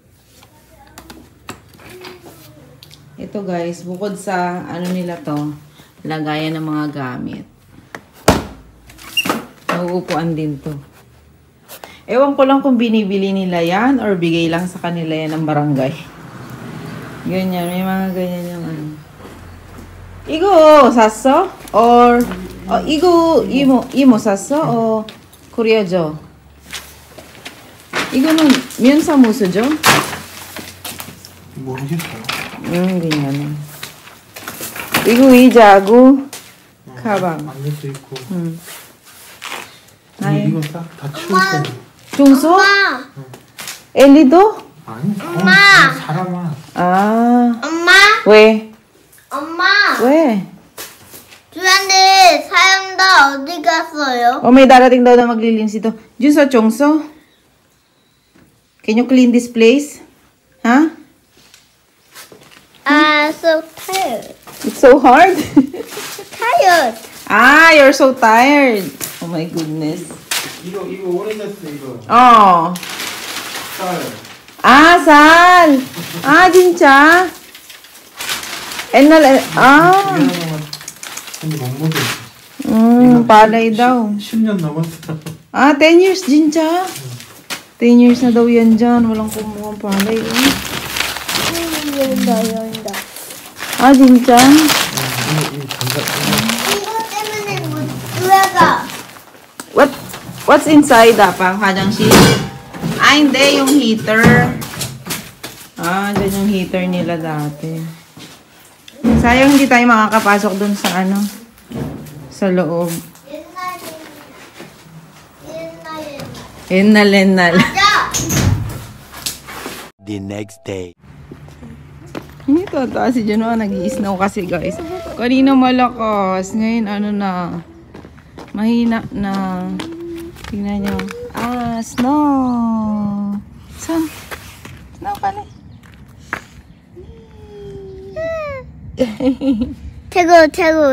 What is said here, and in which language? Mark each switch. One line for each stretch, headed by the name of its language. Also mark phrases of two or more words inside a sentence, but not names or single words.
Filipino: Ito guys, bukod sa ano nila to, lagayan ng mga gamit. Nauupuan din to. Ewan ko lang kung binibili nila yan or bigay lang sa kanila yan ng barangay. Ganyan, may mga ganyan yung ano.
Korean: 이거 샀어? Or 이거 이모 샀어? 코리아죠? 이거는 면사무소죠? 모르겠어요. 그냥 이거 의자하고 가방. 안경도 있고. 아이. 이거 다 치울 거예요. 중소? 엄마. 엘리도? 아니, 엄마! 사람아. 아. 엄마. 왜? 엄마. 왜? 주한데 사연다 어디 갔어요?
Filipino: May darating daw na maglilinis ito. Junso, Chongso?
English: Can you clean this place? Huh? So tired. It's so hard. Tired. You're so tired. Oh my goodness.
Korean: 이거 오래됐어, 이거. 쌀. 쌀. 살. 진짜? 옛날, 근데 못 먹어.
Filipino: palay daw.
Korean: 10년 넘었어.
Filipino: 10 years, 진짜? 10 years na daw yan dyan. Walang kumuha palay.
Korean: 여기다. 진짜? 이거 때문에 못 들어가.
English: What's inside,
Korean: pa? 화장실?
Filipino: Hindi. Yung heater. Dyan yung heater nila dati. Sayang hindi tayo makakapasok dun sa sa loob.
Korean: 옛날.
English: The next day.
Filipino: Hindi tataas si Juno. Nag-i-snow kasi guys. Kanina malakas. Ngayon na. Mahina na. Tingnan nyo. Snow. Saan? Snow pala.
Korean: 최고.